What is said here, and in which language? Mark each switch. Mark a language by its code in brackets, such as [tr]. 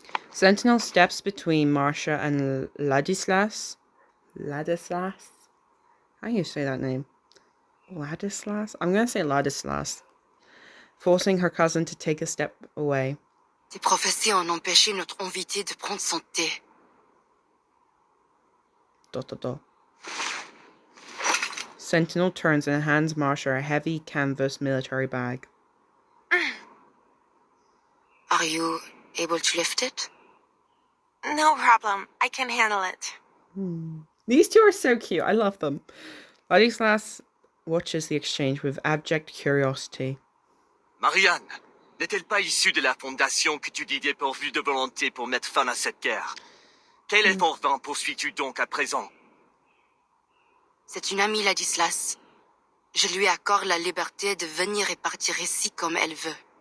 [en] Sentinel steps between Marcia and Ladislas. Ladislas? How do you say that name? Ladislas? I'm going to say Ladislas. Forcing her cousin to take a step away. [fr] Tes prophéties ont empêché notre invité de prendre son thé. [en] Dot, dot, dot. Sentinel turns and hands Marcia a heavy canvas military bag. Are you able to lift it? No problem. I can handle it. These two are so cute. I love them. Ladislas watches the exchange with abject curiosity. [fr] Marianne, n'est-elle pas issue de la fondation que tu dis dépourvue de volonté pour mettre fin à cette guerre? Quel effort vain poursuis-tu donc à présent? C'est une amie, Ladislas. Je lui accorde la liberté de venir et partir ici comme elle veut.